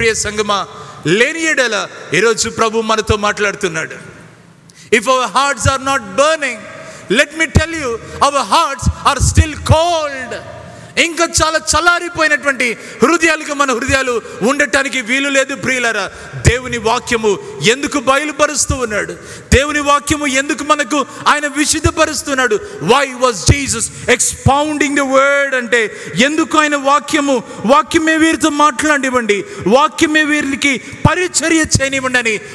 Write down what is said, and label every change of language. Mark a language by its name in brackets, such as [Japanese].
[Telugu] ప్రియ సంగమా, లేని ఎడల ఈరోజు ప్రభు మనతో మాట్లాడుతున్నాడు. [English] If our hearts are not burning, let me tell you, our hearts are still cold. [Telugu] ఇంకా చాలా చల్లారిపోయినటువంటి హృదయాలుగా మన హృదయాలు ఉండటానికి వీలు లేదు. ప్రియులారా, దేవుని వాక్యము ఎందుకు బయలుపరుస్తూ ఉన్నాడు? దేవుని వాక్యము ఎందుకు మనకు ఆయన విశుద్ధపరుస్తున్నాడు? [English] why was Jesus expounding the word [Telugu] అంటే ఎందుకు ఆయన వాక్యమే వీరితో మాట్లాడివ్వండి, వాక్యమే వీరికి పరిచర్య చేయనివ్వండి అని.